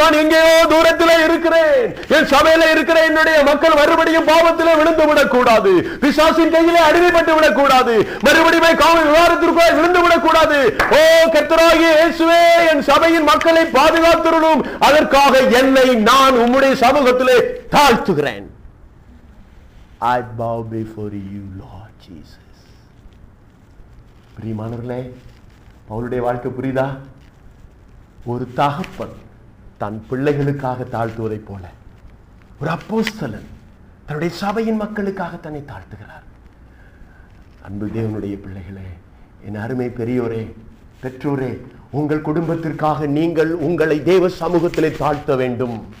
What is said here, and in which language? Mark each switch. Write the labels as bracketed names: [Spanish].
[Tamil] நான் எங்கேயோ தூரத்திலே இருக்கிறேன். என் சபையில இருக்கிற என்னுடைய மக்கள் மறுபடியும் பாவத்திலே விழுந்து விடக்கூடாது, பிசாசின் கையிலே அடிமைப்பட்டு விடக்கூடாது, மறுபடியும் காவல் விவாதத்திற்குள் விழுந்து விடக்கூடாது. ஓ கர்த்தராகிய இயேசுவே, என் சபையின் மக்களை பாதுகாத்துறணும். அதற்காக என்னை நான் உம்முடைய சமூகத்திலே தாழ்த்துகிறேன். [English] I bow before you, Lord Jesus. [Tamil] பிரியமானவர்களே, பவுலுடைய வாழ்க்கை புரியுதா? ஒரு தகப்பன் தன் பிள்ளைகளுக்காக தாழ்த்துவதை போல ஒரு அப்போஸ்தலன் தன்னுடைய சபையின் மக்களுக்காக தன்னை தாழ்த்துகிறார். அன்பு தேவனுடைய பிள்ளைகளே, என் அருமை பெரியோரே, பெற்றோரே, உங்கள் குடும்பத்திற்காக நீங்கள் உங்களை தேவ சமூகத்திலே தாழ்த்த வேண்டும்.